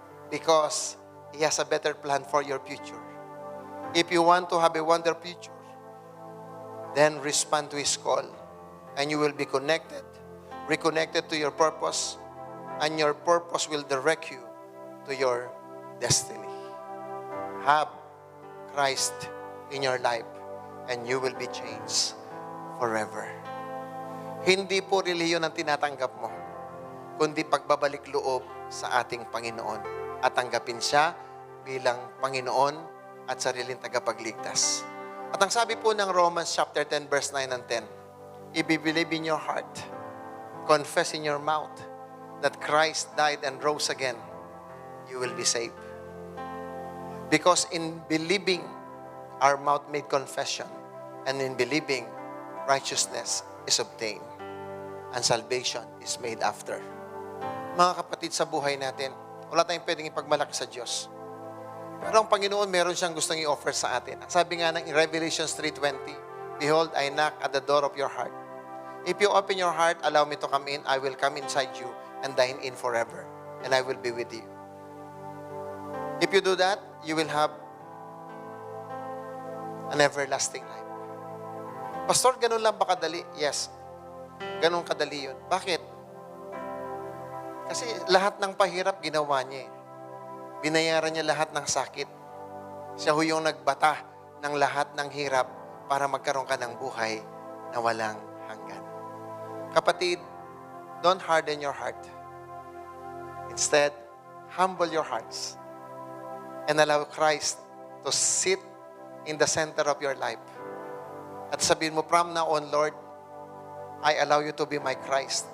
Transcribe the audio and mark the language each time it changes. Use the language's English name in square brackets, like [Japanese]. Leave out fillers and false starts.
[English] Because He has a better plan for your future. If you want to have a wonderful future, then respond to His call, and you will be connected, reconnected to your purpose, and your purpose will direct you to your destiny. Have Christ in your life, and you will be changed forever. [Filipino] Hindi po reliyon ang tinatanggap mo, kundi pagbabalik loob sa ating Panginoon at tanggapin siya bilang Panginoon at sariling tagapagligtas. At ang sabi po ng [English] Romans chapter 10 verse 9 and 10, if you believe in your heart, confess in your mouth that Christ died and rose again, you will be saved. Because in believing, our mouth made confession, and in believing, righteousness is obtained, and salvation is made after. [Filipino] Mga kapatid, sa buhay natin, wala tayong pwedeng ipagmalaki sa Diyos. Pero ang Panginoon, meron siyang gustong i-offer sa atin. Sabi nga ng [English] Revelation 3:20, behold, I knock at the door of your heart. If you open your heart, allow me to come in, I will come inside you and dine in forever, and I will be with you. If you do that, you will have an everlasting life. [Filipino] Pastor, ganun lang ba kadali? [English] Yes. [Filipino] Ganun kadali yun. Bakit? Kasi lahat ng pahirap ginawa niya. Binayaran niya lahat ng sakit. Siya ho yung nagbata ng lahat ng hirap para magkaroon ka ng buhay na walang hanggan. Kapatid, [English] don't harden your heart. Instead, humble your hearts and allow Christ to sit in the center of your life. [Filipino] At sabihin mo, [English] from now on, Lord, I allow you to be my Christ.